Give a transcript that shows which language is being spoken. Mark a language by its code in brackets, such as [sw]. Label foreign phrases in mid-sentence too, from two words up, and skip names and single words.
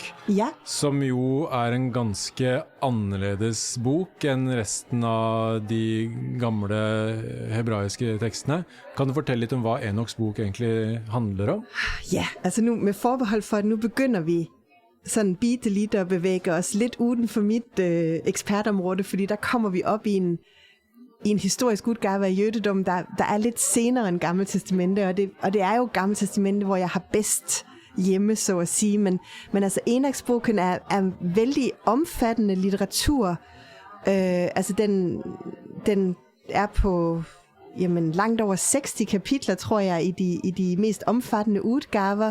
[no] Ja. som jo er en ganske annerledes bok enn resten av de gamle hebraiske tekstene. Kan du fortelle litt om hva Enoks bok egentlig handler om? [da] Ja, altså nu med forbehold for, at nu begynder vi sådan bitte lidt at bevæge os lidt uden for mit ekspertområde, fordi der kommer vi op i en historisk udgave af jødedommen, der er lidt senere end Gamle Testamente, og det er jo Gamle Testamente, hvor jeg har bedst hjemme, så at sige, men altså Enoksboken er vældig omfattende litteratur, altså den er på langt over 60 kapitler, tror jeg, i de mest omfattende udgaver.